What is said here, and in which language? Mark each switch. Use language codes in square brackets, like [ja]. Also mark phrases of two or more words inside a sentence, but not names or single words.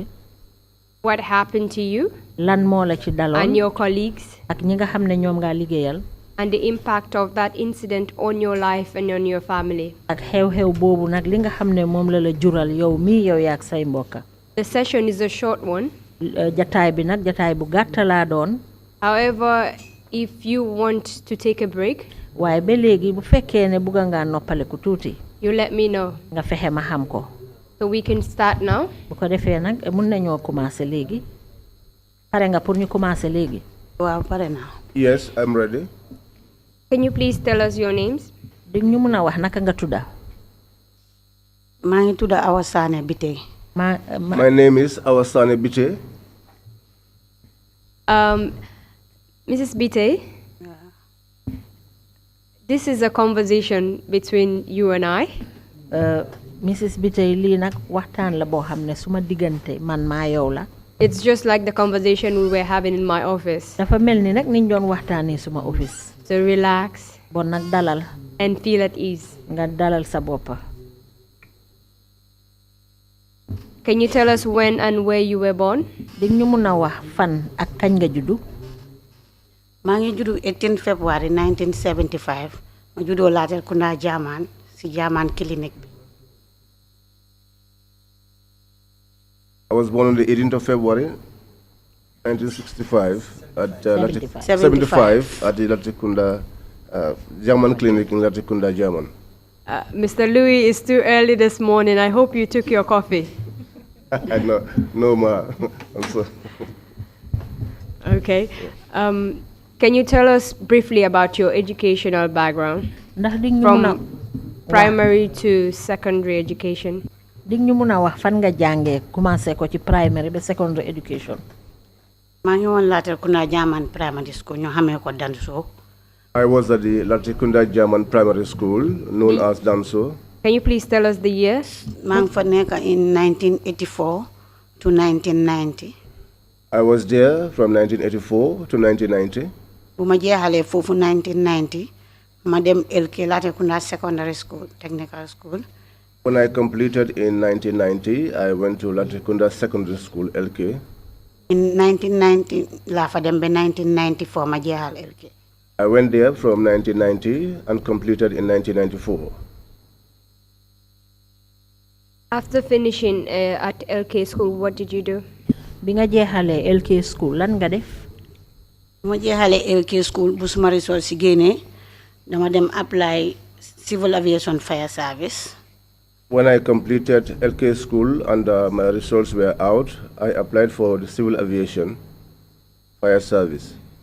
[en] What happened to you [wo] lan moo la ci [en] and [wo] daloon [en] your colleagues, [wo] ak ñi nga xam ne ñoom ngaa liggéeyal [en] and the impact of that incident on your life and on your family. [wo] ak xew-xew boobu nag li nga xam ne moom la la jural yow mii yow yaak say mbokka. [en] The session is a short one. [wo] jataay bi nag jataay bu gàtt laa doon. [en] However, if you want to take a break, [wo] waaye ba léegi bu fekkee ne bugga ngaa noppaleku tuuti [en] you let me know [wo] nga fexe ma xam ko. [en] so we can start now. [wo] bu ko defee nag mun nañoo commencé léegi. pare nga pour ñu commencé léegi. waaw pare naa. [en] Yes, I'm ready. Can you please tell us your names? [wo] di ñu mun a wax naka nga tudda. maa ngi tudd Awa Sané Bitey. [en] My name is Awasane Biche. Mrs. Bite, this is a conversation between you and I. Mrs. [wo] Bitey lii nag waxtaan la boo xam ne suma diggante man maa yow la. [en] It's just like the conversation we were having in my office. [wo] dafa mel ni nag niñ doon waxtaanee suma office. [en] So relax [wo] bon nag dalal [en] and feel at ease. [wo] nga dalal sa boppa. [en] Can you tell us when and where you were born? [wo] di ñu mun a wax fan ak kañ nga juddu. maa ngi juddu 18 February 1975 ma juddoo Latrikunda Jaman si Jaman clinic bi. [en] I was born on the 18th of February, 1965 at 75 at the Latrikunda German clinic in Latrikunda, German. Mr. Louis, it's too early this morning. I hope you took your coffee. No, ma. I'm sorry. Okay. Can you tell us briefly about your educational background [wo] ndax di ñu mun a [en] from primary to secondary education? [wo] di ñu mun a wax fan nga jàngee commencé ko ci primary ba [en] secondary education. [wo] maa ngi woon Latrikunda Jaman primary school ñu xamee ko Danso. [en] I was at the Latrikunda German Primary School, known as Danso. Can you please tell us the year? [wo] maa ngi fa nekk [en] in 1984 to 1990. I was there from 1984 to 1990. [wo] bu ma jeexalee foofu 1990 ma dem LK Latrikunda Secondary School Technical School. [en] When I completed in 1990, I went to Latrikunda Secondary School, LK. [wo] In 1990 laa fa dem ba 1994 ma jeexal LK. [en] I went there from 1990 and completed in 1994. After finishing at LK school, what did you do? [wo] bi nga jeexalee LK school lan nga def. bu ma jeexalee LK school bu suma result si génnee dama dem [en] apply civil aviation fire service. When I completed LK school and my results were out, I applied for the civil aviation fire service.